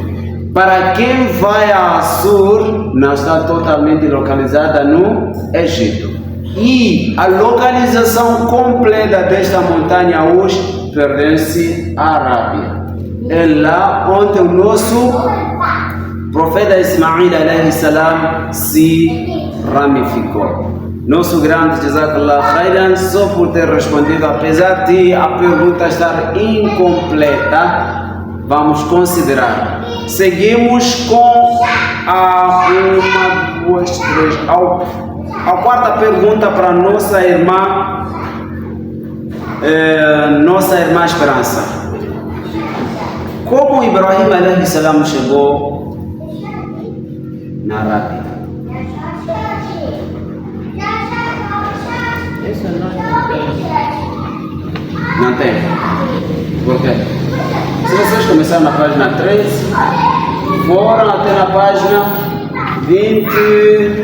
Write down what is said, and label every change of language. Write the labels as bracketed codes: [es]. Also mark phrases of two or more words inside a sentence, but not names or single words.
[pt] Para quem vai a Assur, não está totalmente localizada no Egito. E a localização completa desta montanha hoje pertence à Arábia. É lá onde o nosso profeta Ismail [ar] عليه السلام [pt] se ramificou. Nosso grande [ar] جزاك الله خيرا, [pt] só por ter respondido, apesar de a pergunta estar incompleta, vamos considerar. Seguimos com a quarta pergunta para nossa irmã Esperança. Como Ibrahim [ar] عليه السلام [pt] chegou na Arábia? Isso Não tem. Por quê? Se vocês começaram na página 13, foram até na página 20.